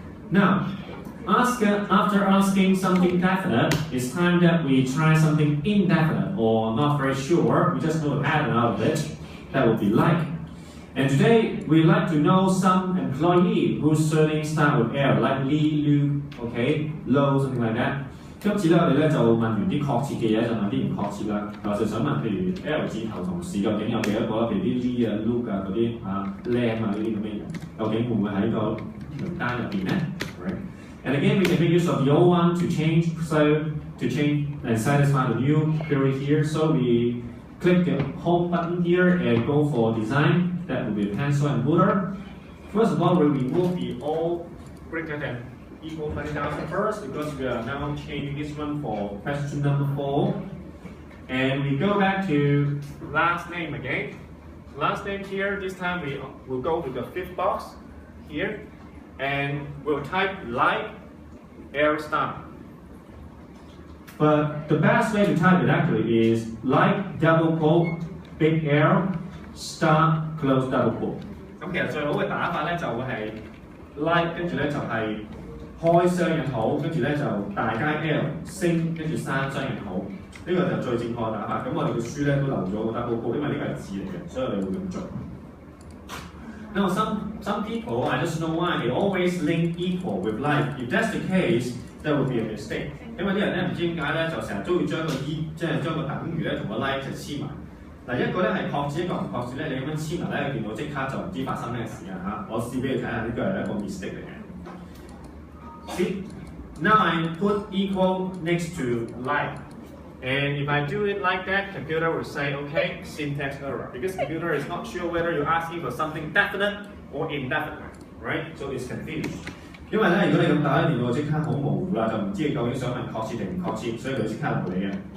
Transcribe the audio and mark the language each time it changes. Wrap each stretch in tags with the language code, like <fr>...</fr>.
<en>Now, after asking something definite, it's time that we try something indefinite or not very sure. We just know the pattern out of it. That would be like. And today we'd like to know some employee whose surname start with L, like Lee, Lu, okay, Low, something like that.</en> <yue>今次咧，我哋咧就問完啲確切嘅嘢，就問啲唔確切啦。就想問，譬如 L 字頭同事究竟有幾多個啦？譬如啲 Lee 啊、Luke 啊嗰啲Lam 啊呢啲咁嘅人，究竟會唔會喺個名單入邊咧 ？Right?</yue> <en>And again, we can make use of the old one to change, so to change and satisfy the new query here. So we click the home button here and go for design. That will be pencil and ruler. First of all, we remove the all greater than equal 20,000 first because we are now changing this one for question number 4. And we go back to Last name again. Last name here, this time we will go to the 5th box here and we'll type like L star. But the best way to type it actually is like double quote big L star close double quote.</en> <yue>咁其實最好嘅打法咧就會係 like 跟住咧就係開雙引號，跟住咧就大街 L 升跟住閂雙引號，呢個就最正確嘅打法。咁我哋嘅書咧都留咗個 double quote，因為呢個係字嚟嘅，所以我哋會咁做。</yue> <en>Now some people, I just know why, they always link equal with like. If that's the case, that would be a mistake.</en> <yue>因為啲人咧唔知點解咧，就成日都要將個即係將個等於咧同個 like 就黐埋。嗱一個咧係確字，一個唔確字咧，你咁樣黐埋咧，見到即刻就唔知發生咩事啊嚇！我試俾你睇下，呢個係一個 mistake 嚟嘅。</yue> <en>See, now I put equal next to like. And if I do it like that, computer will say, okay, syntax error. Because computer is not sure whether you're asking for something definite or indefinite, right? So it's confused.</en> <yue>因為咧，如果你咁打咧，電腦即刻好模糊啦，就唔知你究竟想問確切定唔確切，所以佢即刻唔理嘅。</yue>